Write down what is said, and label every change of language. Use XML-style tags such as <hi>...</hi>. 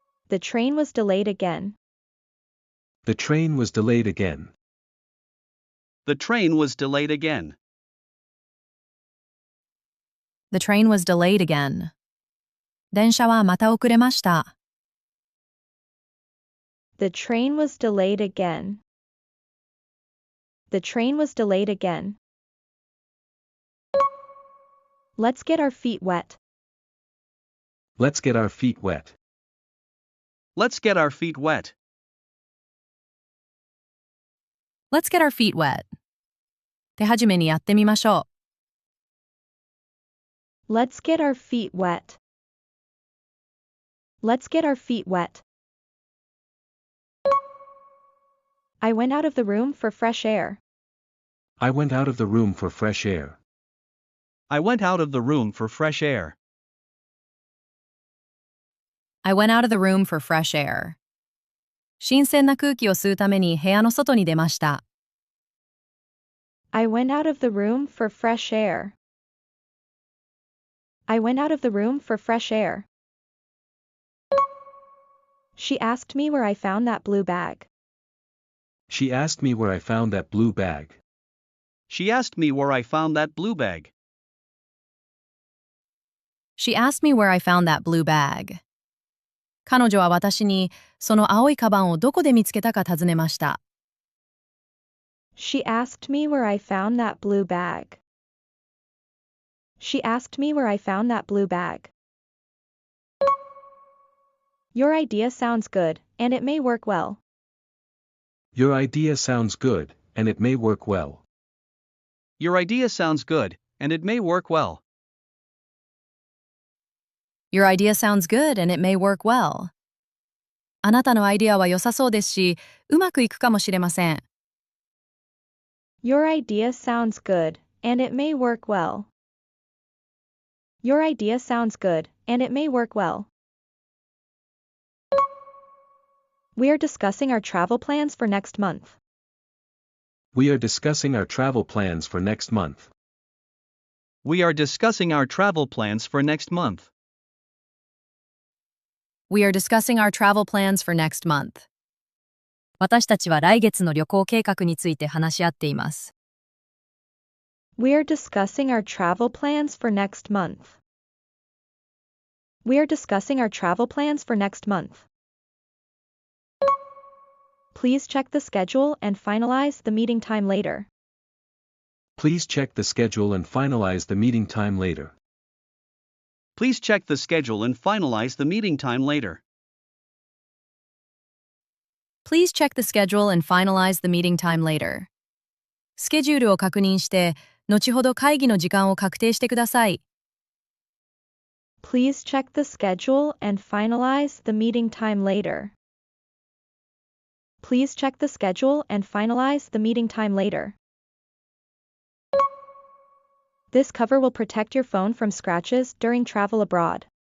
<en>The train was delayed again. The train was delayed again. The train was delayed again. The train was delayed again.</en> <ja>電車はまた遅れました。</ja> <en>The train was delayed again. The train was delayed again. Let's get our feet wet. Let's get our feet wet. Let's get our feet wet. Let's get our feet wet.</en> <ja>手始めにやってみましょ</ja> <en>う。Let's get our feet wet. Let's get our feet wet. I went out of the room for fresh air. I went out of the room for fresh air. I went out of the room for fresh air. I went out of the room for fresh air.</en> <ja>新鮮な空気を吸うために部屋の外に出ました。</ja> <en>I went out of the room for fresh air. I went out of the room for fresh air. She asked me where I found that blue bag. She asked me where I found that blue bag. She asked me where I found that blue bag. She asked me where I found that blue bag.</en> <ja>彼女は私にその青いカバンをどこで見つけたか尋ねました。</ja> <en>She asked me where I found that blue bag. She asked me where I found that blue bag. Your idea sounds good, and it may work well. Your idea sounds good, and it may work well. Your idea sounds good, and it may work well. Your idea sounds good, and it may work well.</en> <ja>あなたのアイディアは良さそうですし、うまくいくかもしれません。</ja> <en>Your idea sounds good, and it may work well. Your idea sounds good, and it may work well. We are discussing our travel plans for next month. We are discussing our travel plans for next month. We are discussing our travel plans for next month. We are discussing our travel plans for next month.</en> <ja>私たちは来月の旅行計画について話し合っています。</ja> <en>We are discussing our travel plans for next month. We are discussing our travel plans for next month. Please check the schedule and finalize the meeting time later. Please check the schedule and finalize the meeting time later. Please check the schedule and finalize the meeting time later. Please check the schedule and finalize the meeting time later.</en> <ja>スケジュールを確認して、後ほど会議の時間を確定してください。</ja> <en>Please check the schedule and finalize the meeting time later. Please check the schedule and finalize the meeting time later. This cover will protect your phone from scratches during travel abroad.</en>